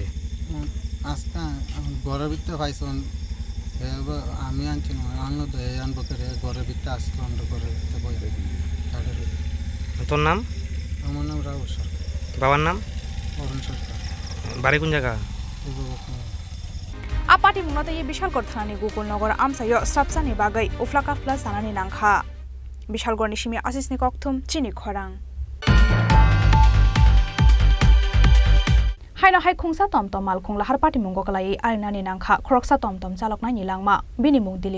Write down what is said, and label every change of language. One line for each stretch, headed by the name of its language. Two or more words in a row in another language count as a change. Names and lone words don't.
Bangla: আজকে ঘরের ভিতরে পাইছ আমি আনছি না আনলো তো এই আনবো করে ঘরের ভিতরে আসলো আমরা ঘরের ভিতরে বই তোর নাম আমার নাম রাহুল সরকার বাবার নাম অরুণ সরকার বাড়ি কোন জায়গা
Kok Borok: आपाटी मुंगनाते ये विशालगढ़ थानानि गोकुलनगर आमसायो स्राबसानि बागै उफ्लाकाफ्ला जानानि नांखा विशालगढ़नि सिमी आशिसनि कक्थुम चिनि खरां हायनो हाय खुंसा टमटम मालखुं लाहार पार्टी मुंगो कलाई आरिनानि नांखा खरकसा टमटम चालकनायनि लांमा बिनि मुं दिलीप